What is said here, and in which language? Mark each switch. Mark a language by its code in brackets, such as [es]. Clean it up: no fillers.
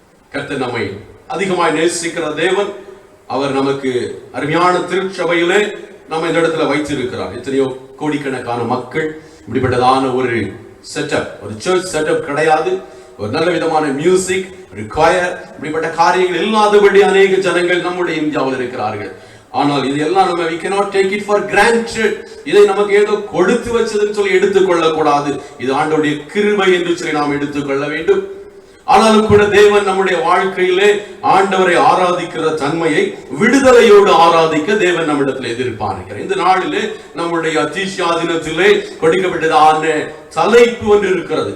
[ta] கர்த்தர் நம்மை அதிகமாய் நேசிக்கிற தேவன். அவர் நமக்கு அருமையான திருச்சபையிலே நம்ம இந்த இடத்துல வைத்திருக்கிறார். எத்தனையோ கோடிக்கணக்கான மக்கள், இப்படிப்பட்டதான ஒரு செட்டப், ஒரு சர்ச் செட்டப் கிடையாது. ஒரு நல்ல விதமான மியூசிக், ஒரு choir, இப்படிப்பட்ட காரியங்கள் இல்லாதபடி அநேக ஜனங்கள் நம்முடைய இந்தியாவில் இருக்கிறார்கள். ஆனால் இது எல்லாம் நம்ம [en] we cannot take it for granted. [ta] இதை நமக்கு ஏதோ கொடுத்து வச்சதுன்னு சொல்லி எடுத்துக்கொள்ள கூடாது. இது ஆண்டவருடைய கிருபை என்று சொல்லி நாம் எடுத்துக்கொள்ள வேண்டும். ஆனாலும் கூட தேவன் நம்முடைய வாழ்க்கையிலே ஆண்டவரை ஆராதிக்கிற தன்மையை விடுதலையோடு ஆராதிக்க தேவன் நம்மிடத்தில் எதிர்பார்க்கிறார். இந்த நாளிலே நம்முடைய அதிசயா தினத்திலே கொடுக்கப்பட்டதான தலைப்பு ஒன்று இருக்கிறது.